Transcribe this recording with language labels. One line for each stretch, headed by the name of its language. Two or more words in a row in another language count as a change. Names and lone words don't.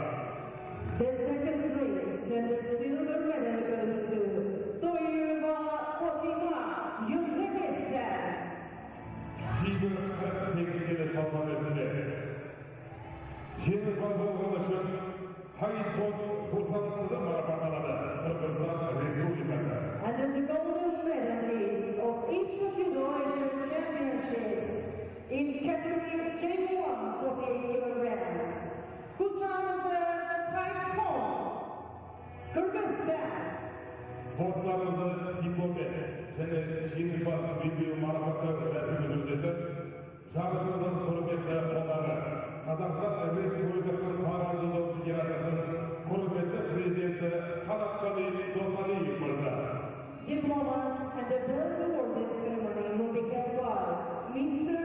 English: The second place and the silver medal goes to Toirova Fatima, Uzbekistan.
Kazakh: Кейбір 48 келі салмақ дәрежесінде жеңімпаз болған үшін Хайхон Хурсанқызы марапатталады, Қырғызстан Республикасы.
English: And then the golden medalist of each Judo Asian Championships in category J1, 48 kilograms, Kushamza Kaikon, Kyrgyzstan.
Kazakh: Спортшыларымызды дипломмен және жеңімпаз белбеу марапаттау рәсімі жүргізілді. Жарысымыздың құрметті қонағы Қазақстан Республикасының Паралимпиада Федерациясының құрметті президенті Қанатқали Досалиев мырза.
English: Diplomas and the belt awarding ceremony will be held by Mr.